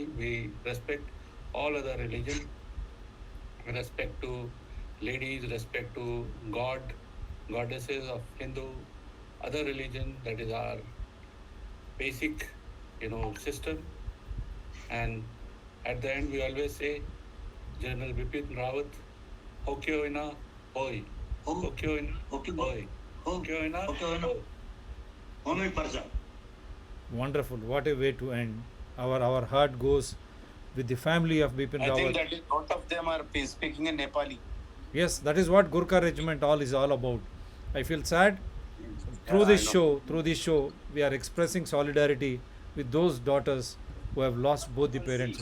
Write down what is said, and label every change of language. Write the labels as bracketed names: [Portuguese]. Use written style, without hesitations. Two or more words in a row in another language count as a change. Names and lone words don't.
[English] We respect all other religion, respect to ladies, respect to goddesses of Hindu, other religion. That is our basic system. And at the end, we always say, General Bipin Rawat, Hokyo ina hoy. Hokyo ina hoy. Hokyo ina hoy. 100%. Wonderful. What a way to end. Our heart goes with the family of Bipin I think Rawat. that is, both of them are speaking in Nepali. Yes, that is what Gurkha Regiment is all about. I feel sad. Through Yeah, this I show, we are expressing solidarity with those daughters who have lost both the parents.